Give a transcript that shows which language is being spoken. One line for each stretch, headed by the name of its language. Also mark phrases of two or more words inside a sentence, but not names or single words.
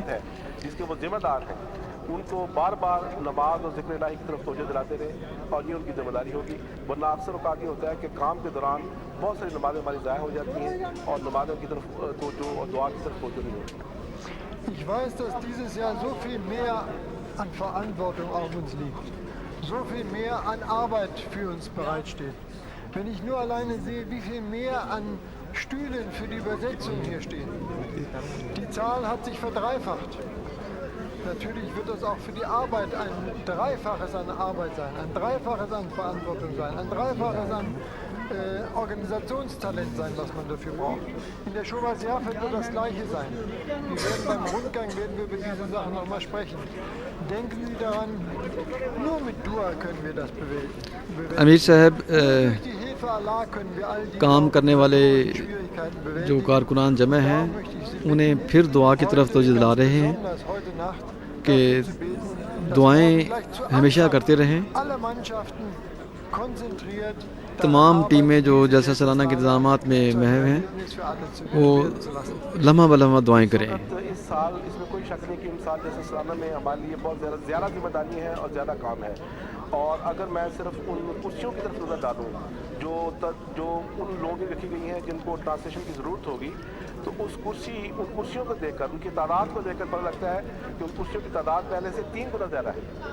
Urdu: جس کے وہ ذمہ دار ہیں ان کو بار بار نماز اور ذکر الہی کی طرف توجہ دلاتے رہے اور یہ ان کی ذمہ داری ہوگی. ورنہ اکثر اوقات یہ ہوتا ہے کہ کام کے دوران بہت ساری نمازیں ہماری ضائع ہو جاتی ہیں اور نمازوں کی طرف توجہ اور دعا کی طرف توجہ نہیں ہوتی.
German: Ich weiß, dass dieses Jahr so viel mehr an Verantwortung auf uns liegt, so viel mehr an Arbeit für uns bereitsteht. Wenn ich nur alleine sehe, wie viel mehr an Stühlen für die Übersetzung hier stehen. Die Zahl hat sich verdreifacht. Natürlich wird das auch für die Arbeit ein Dreifaches an Arbeit sein, ein Dreifaches an Verantwortung sein, ein Dreifaches an Organisationstalent sein, was man dafür braucht. In der Shobas Jafet wird das Gleiche sein. Wir werden beim Rundgang über diese Sachen nochmal sprechen. Denken Sie daran, nur mit Dua können wir das bewältigen.
Urdu: امیر صاحب
German: Durch die Hilfe Allah können wir all die
Urdu: کام کرنے والے
German: Schwierigkeiten bewältigen.
Urdu: جو کارکنان جمع ہیں انہیں پھر دعا کی طرف توجہ دلا رہے ہیں
German: Besonders heute Nacht
Urdu: کہ دعائیں ہمیشہ کرتے رہیں.
German: alle Mannschaften konzentriert
Urdu: تمام ٹیمیں جو جلسہ سالانہ کے انتظامات میں محو ہیں وہ لمحہ بلمحہ دعائیں کریں. اس سال اس میں کوئی شک نہیں کہ اس سال جیسے سالانہ میں ہمارے لیے بہت زیادہ ذمہ داری ہے اور زیادہ کام ہے. اور اگر میں صرف ان کرسیوں کی طرف نظر ڈالوں جو ان لوگوں کی رکھی گئی ہیں جن کو ٹرانسلیشن کی ضرورت ہوگی تو ان کرسیوں کو دیکھ کر ان کی تعداد کو دیکھ کر پتہ لگتا ہے کہ ان کرسیوں کی تعداد پہلے سے 3 گنا زیادہ ہے.